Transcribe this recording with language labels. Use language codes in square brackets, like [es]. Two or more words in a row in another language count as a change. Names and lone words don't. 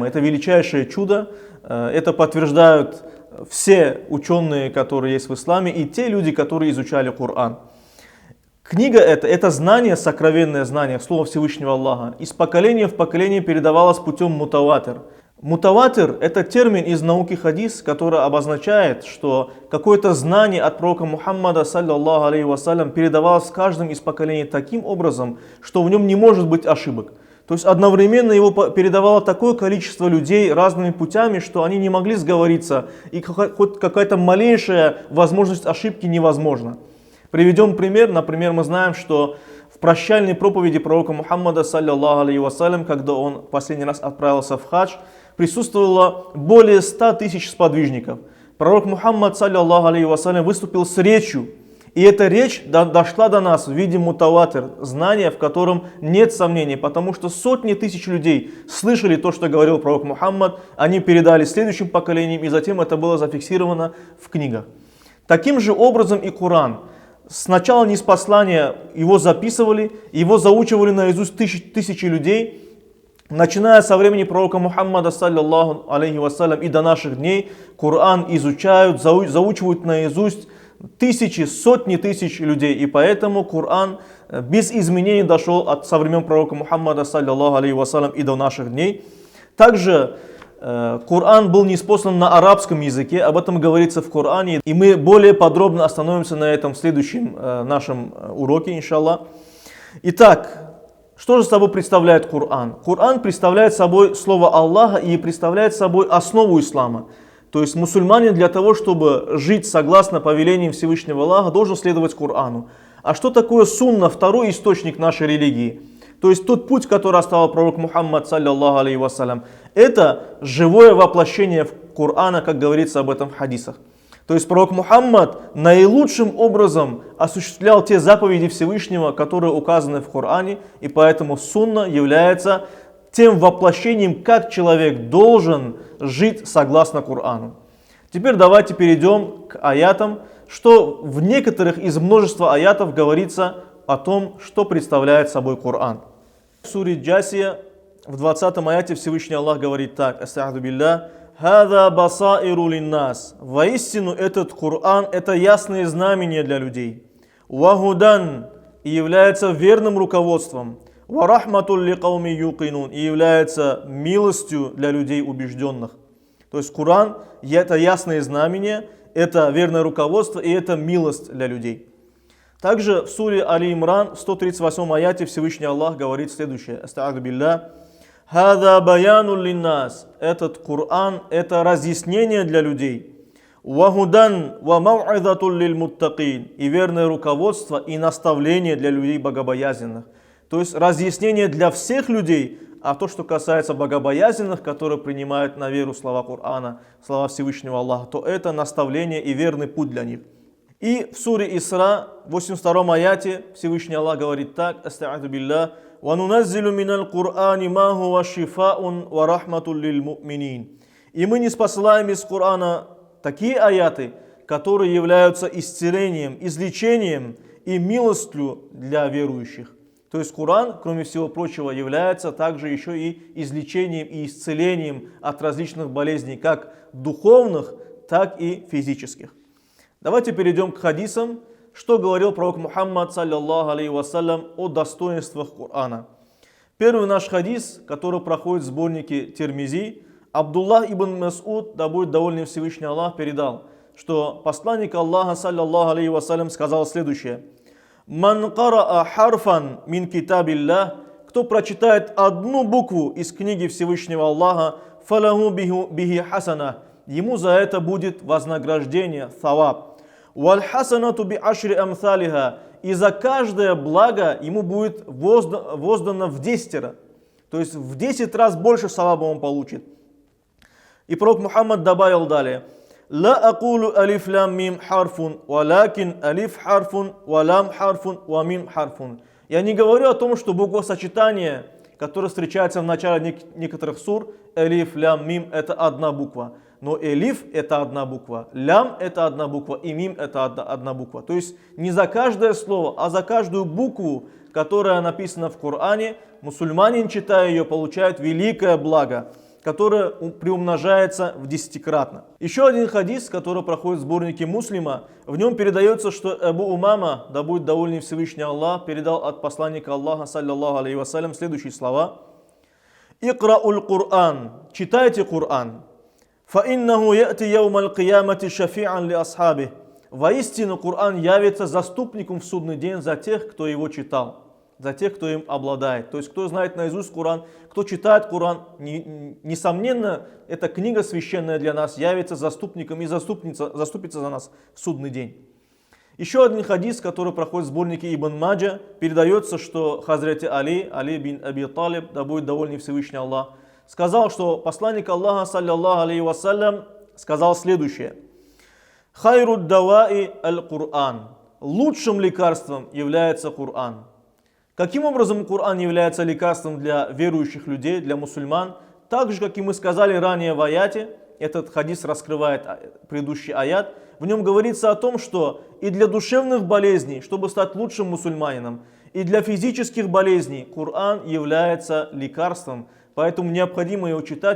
[ru] Это величайшее чудо, это подтверждают все ученые, которые есть в исламе, и те люди, которые изучали Коран. Книга это знание, сокровенное знание, слово Всевышнего Аллаха, из поколения в поколение передавалось путем мутаватир. Мутаватир — это термин из науки хадис, который обозначает, что какое-то знание от пророка Мухаммада, [ar] صلى الله عليه وسلم, [ru] передавалось в каждом из поколений таким образом, что в нем не может быть ошибок. То есть одновременно его передавало такое количество людей разными путями, что они не могли сговориться, и хоть какая-то малейшая возможность ошибки невозможна. Приведем пример. Например, мы знаем, что в прощальной проповеди пророка Мухаммада, [ar] صلى الله عليه وسلم, [ru] когда он последний раз отправился в хадж, присутствовало более 100 тысяч сподвижников. [ar] Пророк Мухаммад, صلى الله عليه وسلم, [ru] выступил с речью. И эта речь дошла до нас в виде мутаватир, знания, в котором нет сомнений, потому что сотни тысяч людей слышали то, что говорил пророк Мухаммад, они передали следующим поколениям, и затем это было зафиксировано в книгах. Таким же образом и Коран. Сначала ниспослания его записывали, его заучивали наизусть тысячи людей, начиная со времени пророка Мухаммада, [ar] صلى الله عليه وسلم, [ru] и до наших дней Коран изучают, заучивают наизусть тысячи, сотни тысяч людей, и поэтому Коран без изменений дошел со времен пророка Мухаммада, [ar] صلى الله عليه وسلم, [ru] и до наших дней. Также Коран был ниспослан на арабском языке, об этом говорится в Коране, и мы более подробно остановимся на этом в следующем нашем уроке, иншаллах. Итак, что же собой представляет Коран? Коран представляет собой слово Аллаха и представляет собой основу ислама. То есть мусульманин для того, чтобы жить согласно повелениям Всевышнего Аллаха, должен следовать Корану. А что такое сунна, второй источник нашей религии? То есть тот путь, который оставил пророк Мухаммад, [ar] صلى الله عليه وسلم, [ru] это живое воплощение Корана, как говорится об этом в хадисах. То есть пророк Мухаммад наилучшим образом осуществлял те заповеди Всевышнего, которые указаны в Коране, и поэтому сунна является тем воплощением, как человек должен жить согласно Корану. Теперь давайте перейдем к аятам, что в некоторых из множества аятов говорится о том, что представляет собой Коран. В суре Джасия в 20 аяте Всевышний Аллах говорит так: [ar] «أستغفر بالله هذا بصائر للناس». [ru] Воистину этот Коран – это ясные знамения для людей. Вахудан – и является верным руководством. [ar] ورحمة لقوم يوقنون [ru] – и является милостью для людей убежденных. То есть Коран – это ясные знамения, это верное руководство и это милость для людей. Также в суре Али Имран в 138 аяте Всевышний Аллах говорит следующее: [ar] «أستغفر بالله هذا بيان للناس». [ru] Этот Коран – это разъяснение для людей. [ar] «وهدى وموعظة للمتقين» – [ru] и верное руководство и наставление для людей богобоязненных. То есть разъяснение для всех людей, а то, что касается богобоязненных, которые принимают на веру слова Корана, слова Всевышнего Аллаха, то это наставление и верный путь для них. И в суре Исра, в 82 аяте, Всевышний Аллах говорит так: [ar] «أستغفر بالله وننزل من القرآن ما هو شفاء ورحمة للمؤمنين». [ru] И мы не спосылаем из Корана такие аяты, которые являются исцелением, излечением и милостью для верующих. То есть Коран, кроме всего прочего, является также еще и излечением и исцелением от различных болезней, как духовных, так и физических. Давайте перейдем к хадисам, что говорил пророк Мухаммад, [ar] صلى الله عليه وسلم, [ru] о достоинствах Корана. Первый наш хадис, который проходит в сборнике Тирмизи, Абдуллах ибн Мас'уд, да будет доволен Всевышний Аллах, передал, что посланник Аллаха, [ar] صلى الله عليه وسلم, [ru] сказал следующее: [ar] «من قرأ حرفا من كتاب الله», [ru] кто прочитает одну букву из книги Всевышнего Аллаха, [ar] فله به حسنة, [ru] ему за это будет вознаграждение, thawab. [ar] والحسنة بعشر أمثالها, [ru] и за каждое благо ему будет воздано в 10. То есть в 10 раз больше саваба он получит. И пророк Мухаммад добавил далее: [ar] «لا أقول ألف لام ميم حرف ولكن ألف حرف ولام حرف وميم حرف». [ru] Я не говорю о том, что буквосочетание, которое встречается в начале некоторых сур, [ar] ألف لام ميم, [ru] это одна буква. Но элиф это одна буква, лям это одна буква и мим это одна буква. То есть не за каждое слово, а за каждую букву, которая написана в Коране, мусульманин, читая ее, получает великое благо, которое приумножается в 10-кратно. Еще один хадис, который проходит в сборнике Муслима, в нем передается, что Абу Умама, да будет доволен Всевышний Аллах, передал от посланника Аллаха, [ar] صلى الله عليه وسلم, [ru] следующие слова: [ar] «اقرؤوا القرآن», [ru] читайте Коран. [ar] «فإنه يأتي يوم القيامة شفيعا لأصحابه». [ru] Воистину Коран явится заступником в судный день за тех, кто его читал, за тех, кто им обладает. То есть, кто знает наизусть Коран, кто читает Коран, несомненно, эта книга священная для нас явится заступником и заступится за нас в судный день. Еще один хадис, который проходит в сборнике Ибн Маджа, передается, что Хазрати Али бин Аби Талиб, да будет доволен Всевышний Аллах, сказал, что посланник Аллаха, [ar] صلى الله عليه وسلم, [ru] сказал следующее: [ar] «خير الدواء القرآن». [ru] Лучшим лекарством является Коран. Каким образом Коран является лекарством для верующих людей, для мусульман? Так же, как и мы сказали ранее в аяте, этот хадис раскрывает предыдущий аят, в нем говорится о том, что и для душевных болезней, чтобы стать лучшим мусульманином, и для физических болезней Коран является лекарством, поэтому необходимо его читать.